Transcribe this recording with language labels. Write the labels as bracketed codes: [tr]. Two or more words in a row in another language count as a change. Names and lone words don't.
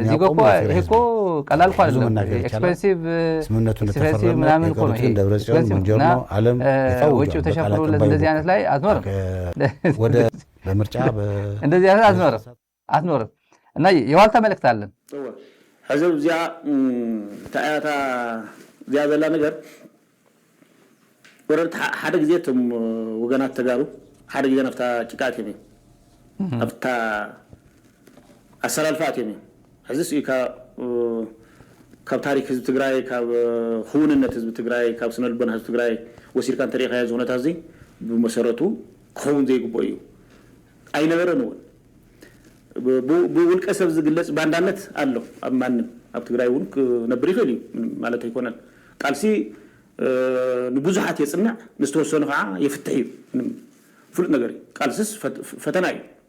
[am] ይሄ እኮ ቀላል እኮ አይደለም። ኤክስፔንሲቭ ምናምን እኮ ነው ይሄ። ወጪው ተሸፍኖለት እንደዚህ አይነት ላይ አትኖርም። ወደ በምርጫ እንደዚህ አይነት አትኖርም። እና የዋልታ መልእክት አለን። [ti] ህዝብ እዚያ ታያታ እዚያ ዘላ ነገር ወረድ ሓደ ግዜ እቶም ወገናት ተጋሩ ሓደ ግዜ ናብታ ጭቃት እዮም ናብታ ኣሰላልፋት እዮም ሕዚ ስኢካ ካብ ታሪክ ህዝቢ ትግራይ ካብ ክውንነት ህዝቢ ትግራይ ካብ ስነ ልቦና ህዝቢ ትግራይ ወሲድካ እንተሪኢኻዮ እዚ ኩነታት እዚ ብመሰረቱ ክኸውን ዘይግብኦ እዩ ኣይነበረን እውን ብውልቀ ሰብ ዝግለጽ ባንዳነት ኣሎ ኣብ ማንም ኣብ ትግራይ እውን ክነብር ይኽእል እዩ ማለት ኣይኮነን ቃልሲ ንብዙሓት የጽንዕ ንዝተወሰኑ ከዓ የፍትሕ እዩ ፍሉጥ ነገር እዩ ቃልሲስ ፈተና እዩ